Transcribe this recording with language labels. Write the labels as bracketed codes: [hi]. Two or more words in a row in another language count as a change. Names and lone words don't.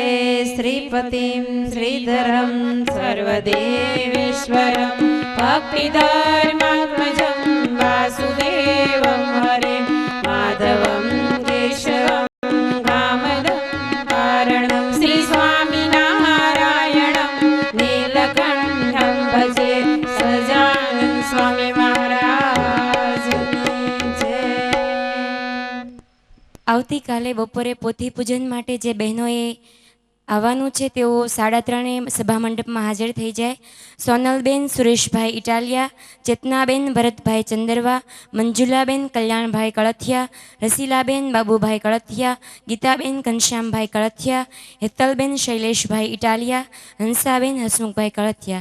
[sa] श्रीपतिं श्रीधरं सर्वदेवेश्वरं भक्तिधर्मात्मजं वासुदेवं हरिं माधवं केशवं कामदं कारणं श्री स्वामिनारायणं नीलकण्ठं भजे। [gu] સજાનંદ સ્વામી મહારાજની જય। આવતીકાલે બપોરે પોથી પૂજન માટે જે બહેનોએ આવવાનું છે તેઓ 3:30 સભા મંડપમાં હાજર થઈ જાય. સોનલબેન સુરેશભાઈ ઇટાલિયા, ચેતનાબેન ભરતભાઈ ચંદરવા, મંજુલાબેન કલ્યાણભાઈ કળથિયા, રસીલાબેન બાબુભાઈ કળથિયા, ગીતાબેન ઘનશ્યામભાઈ કળથિયા, હેતલબેન શૈલેષભાઈ ઇટાલિયા, હંસાબેન હસમુખભાઈ કળથિયા.